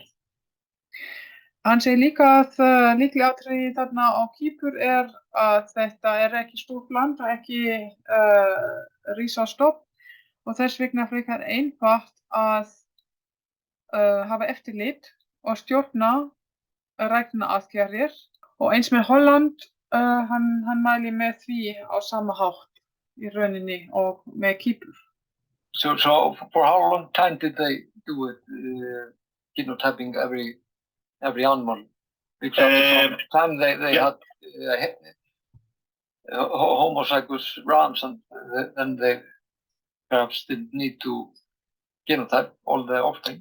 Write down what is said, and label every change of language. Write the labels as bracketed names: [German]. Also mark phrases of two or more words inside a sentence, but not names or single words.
[Icelandic] Hann segir líka að lykilatriði þarna á Kýpur að þetta ekki stórt land, ekki risastofn og þess vegna frekar einfalt að hafa eftirlit og stjórna ræktunaraðgerðir og eins með Holland, hann mælir með því á sama hátt í rauninni og með Kýpur. [English] So for how long time did they do it, genotyping every animal? Because from the time they had homozygous rams and then they perhaps didn't need to genotype all the offspring.